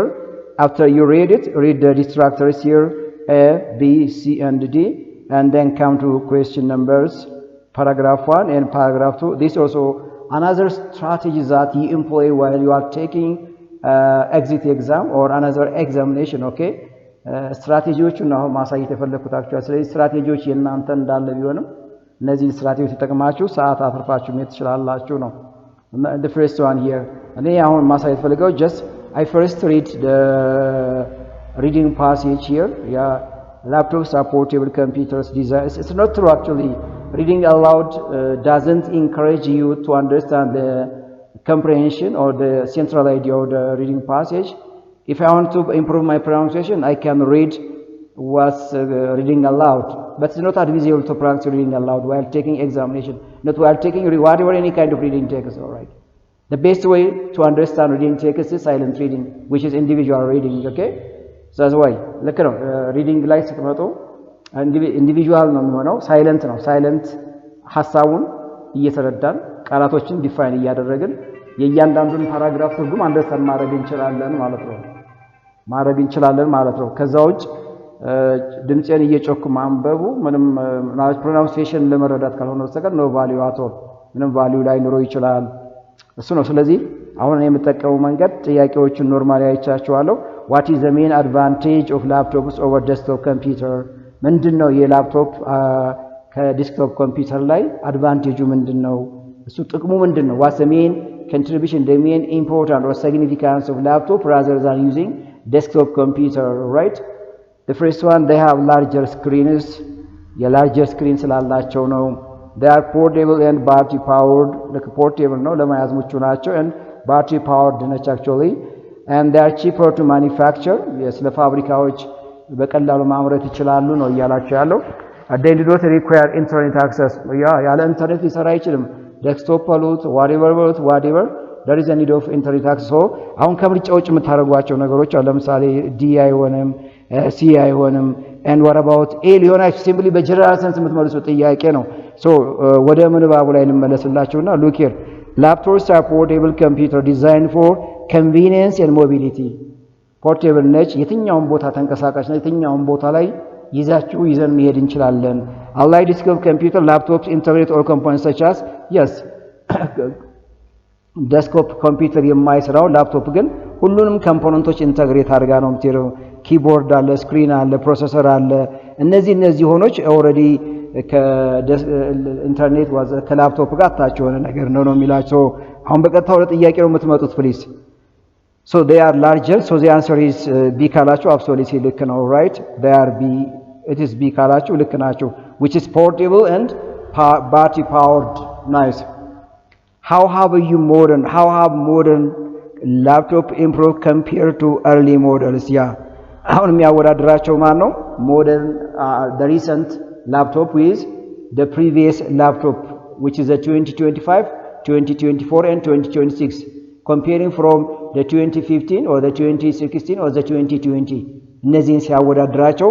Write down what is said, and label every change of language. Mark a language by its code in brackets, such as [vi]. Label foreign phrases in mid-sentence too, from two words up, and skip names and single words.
[en] After you read it, read the distractors here, A, B, C, and D, and then come to question numbers, paragraph 1 and paragraph 2. This also another strategy that you employ while you are taking exit exam or another examination, okay? [am] ስትራቴጂዎቹ ነው ማሳየት የፈለኩት አክቹአሊ። ስለዚህ ስትራቴጂዎች የእናንተ እንዳለ ቢሆንም እነዚህ ስትራቴጂዎች ተጠቅማችሁ ሰዓት አትርፋችሁ መሄድ ትችላላችሁ ነው። [en] The first one here. [am] እኔ አሁን ማሳየት ፈልገው [en] just I first read the reading passage here. Laptops are portable computers design. It's not true actually. Reading aloud doesn't encourage you to understand the comprehension or the central idea of the reading passage. If I want to improve my pronunciation, I can read what's reading aloud. But it's not advisable to practice reading aloud while taking examination. Not while taking whatever any kind of reading text. All right. The best way to understand reading text is silent reading, which is individual reading. Okay. So that's why. Look at reading like individual [am] ነው ሳይለንት ነው። ሳይለንት ሐሳቡን እየተረዳን ቃላቶችን ዲፋይን እያደረግን የእያንዳንዱን ፓራግራፍ ትርጉም አንደርስታንድ ማድረግ እንችላለን ማለት ነው። ከዛ ውጭ ድምጼን እየጮኩ ማንበቡ ምንም ፕሮናንሲዬሽን ለመረዳት ካልሆነ በስተቀር ነው [en] value at all [am] ምንም ቫልዩ ላይ ኑሮ ይችላል። እሱ ነው። ስለዚህ አሁን የምጠቀመው መንገድ ጥያቄዎችን ኖርማሊ አይቻቸዋለሁ። [en] what is the main advantage of laptops over desktop computer? [am] ምንድነው የላፕቶፕ ከዲስክቶፕ ኮምፒውተር ላይ አድቫንቴጁ ምንድነው? እሱ ጥቅሙ ምንድነው? [en] what's the main contribution, the main important or significance of laptop rather than using desktop computer, right? The first one, they have larger screens. [am] የላርጀር ስክሪን ስላላቸው ነው። [en] they are portable and battery powered. [am] portable ነው ለመያዝ ምቹ ናቸው [en] and battery powered [am] ናቸው actually. [en] and they are cheaper to manufacture [am] ስለ ፋብሪካዎች በቀላሉ ማምረት ይችላሉ ነው እያላችሁ ያለው [en] they do not require internet access [am] ያለ ኢንተርኔት ሊሰራ አይችልም ዴስክቶፕ አሉት [en] whatever there is a need of internet access so [am] አሁን ከምርጫ ውጭ የምታደርጓቸው ነገሮች አሉ ለምሳሌ ዲ አይሆንም ሲ አይሆንም [en] and what about a ሊሆናችሁ simply [am] በጀነራል ሰንስ የምትመልሱት ጥያቄ ነው [en] so [am] ወደ ምንባቡ ላይ ልመለስላችሁና [en] look here laptops are portable computer designed for convenience and mobility portable [am] ነች የትኛውም ቦታ ተንቀሳቃሽ ነው የትኛውም ቦታ ላይ ይዘን መሄድ እንችላለን [en] unlike desktop computer laptops integrate all components such as yes desktop computer [am] የማይሰራው ላፕቶፕ ግን ሁሉንም ኮምፖነንቶች ኢንተግሬት አድርጋ ነው የምትይረው ኪቦርድ አለ ስክሪን አለ ፕሮሰሰር አለ እነዚህ ሆኖች ኦሬዲ ከኢንተርኔት ከላፕቶፕ ጋር ታች የሆነ ነገር ነው የሚላቸው አሁን በቀጥታ ወደ ጥያቄው ነው የምትመጡት ፕሊዝ [en] so they are larger so the answer is b [am] ካላችሁ absolutely ልክ ነው [en] right they are b it is b [am] ካላችሁ ልክ ናችሁ [en] which is portable and battery powered nice how have modern laptop improved compared to early models yeah [am] አሁን የሚያወዳድራቸው ማን ነው [en] modern the recent laptop with the previous laptop which is the 2025 2024 and 2026 comparing from the 2015 or the 2016 or the 2020 [am] እነዚህን ሲያወዳድራቸው